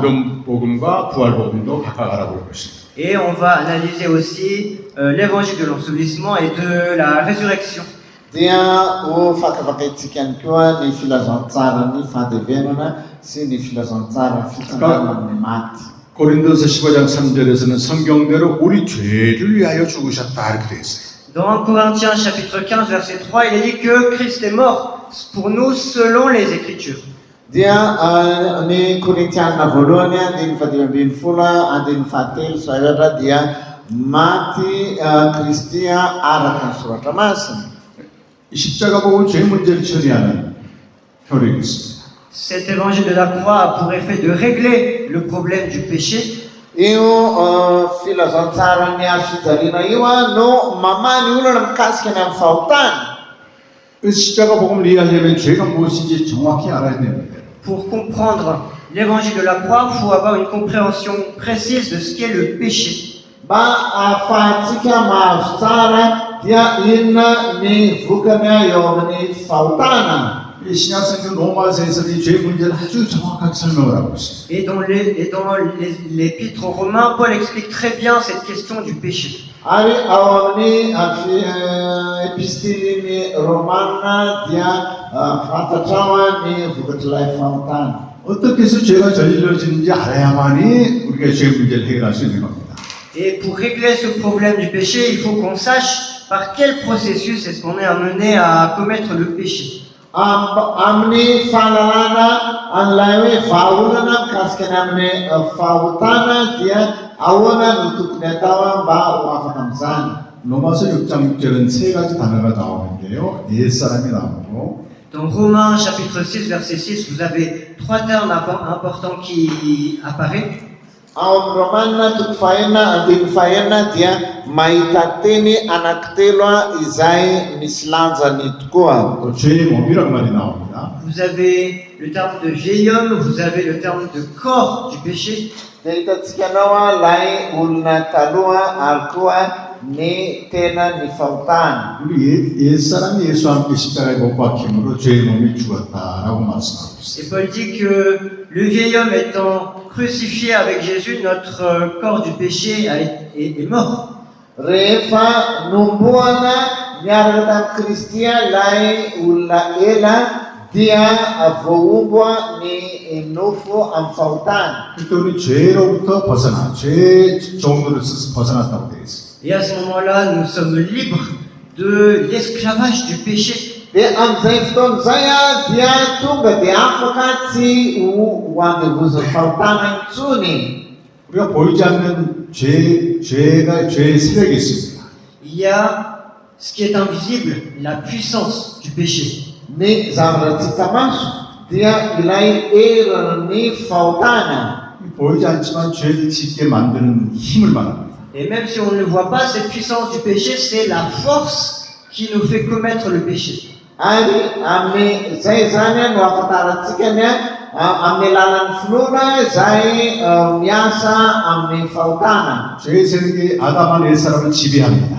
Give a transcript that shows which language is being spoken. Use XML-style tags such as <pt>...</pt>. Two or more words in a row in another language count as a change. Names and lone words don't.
<ko>무덤 복음과 부활 복음도 각각 알아볼 것입니다.</ko> <fr>Et on va analyser aussi l'évangile de l'ensevelissement et de la résurrection.</fr> <mg>Dia ho fakafakaitsika ihany koa ny filazantsara ny fandevenana sy ny filazantsara fitsanganana amin'ny maty.</mg> <ko>고린도서 15장 3절에서는 성경대로 우리 죄를 위하여 죽으셨다 이렇게 되어 있어요.</ko> <fr>Dans Corinthiens chapitre 15 verset 3, il est dit que Christ est mort pour nous selon les Écritures.</fr> <mg>Dia ny Korintiana voalohany andiny fadimy ambin'ny folo andiny fahatelo sy efatra dia maty Kristia araka ny soratra masina.</mg> <ko>이 십자가 복음 죄 문제를 처리하는 효력이 있습니다.</ko> <fr>Cet évangile de la croix a pour effet de régler le problème du péché.</fr> <mg>Io filazantsara ny azo fijaliana io no mamaha ny olona mikasika ny amin'ny fahotana.</mg> <ko>그래서 십자가 복음을 이해하려면 죄가 무엇인지 정확히 알아야 됩니다.</ko> <fr>Pour comprendre l'évangile de la croix, il faut avoir une compréhension précise de ce qu'est le péché.</fr> <mg>Mba ahafahantsika mahazo tsara dia inona ny vokany eo amin'ny fahotana.</mg> <ko>이 신약성경 로마서에서 이 죄 문제를 아주 정확하게 설명을 하고 있습니다.</ko> <fr>Et dans l'épître aux Romains, Paul explique très bien cette question du péché.</fr> <mg>Ary ao amin'ny epistily Romana dia fantatra ny vokatr'ilay fahotana.</mg> <ko>어떻게 해서 죄가 저질러지는지 알아야만이 우리가 죄 문제를 해결할 수 있는 겁니다.</ko> <fr>Et pour régler ce problème du péché, il faut qu'on sache par quel processus est-ce qu'on est amené à commettre le péché.</fr> <mg>Amin'ny fahalalana an'ilay hoe vahaolana mikasika ny amin'ny fahotana dia ahoana no tokony atao mba ho afaka amin'izany.</mg> <ko>로마서 6장 6절은 세 가지 단어가 나오는데요. 옛사람이 나오고</ko> <fr>Dans Romains chapitre 6 verset 6, vous avez trois termes importants qui apparaissent.</fr> <mg>Ao amin'ny Romanina toko fahaenina andiny fahaenina dia mahita teny anankitelo izay misy lanjany tokoa.</mg> <ko>또 죄의 몸이란 말이 나옵니다.</ko> <fr>Vous avez le terme de vieil homme, vous avez le terme de corps du péché.</fr> <mg>Dia hitantsika anao lay olona taloha ary koa ny tena ny fahotana.</mg> <ko>우리 옛사람이 예수와 함께 십자가에 못 박힘으로 죄의 몸이 죽었다라고 말씀하고 있습니다.</ko> <fr>Et Paul dit que le vieil homme étant crucifié avec Jésus, notre corps du péché est mort.</fr> <mg>Rehefa nomboana miaraka tamin'i Kristia lay olona ela dia voaombo ny nofo amin'ny fahotana.</mg> <ko>그때 우리 죄로부터 벗어나 죄 종로로서 벗어났다고 되어 있습니다.</ko> <fr>Et à ce moment-là, nous sommes libres de l'esclavage du péché.</fr> <mg>Dia amin'izay fotoana izay dia tonga dia afaka tsy ho andevozan'ny fahotana intsony.</mg> <ko>우리가 보이지 않는 죄의 세력이 있습니다.</ko> <fr>Il y a ce qui est invisible, la puissance du péché.</fr> <mg>Ny zavatra tsy hita maso dia ilay herin'ny fahotana.</mg> <ko>보이지 않지만 죄를 짓게 만드는 힘을 말합니다.</ko> <fr>Et même si on ne le voit pas, cette puissance du péché, c'est la force qui nous fait commettre le péché.</fr> <mg>Ary amin'izay zany no ahafantarantsika ny amin'ny alalan'ny finoana izay miasa amin'ny fahotana.</mg> <ko>죄의 세력이 아담한 옛사람을 지배합니다.</ko>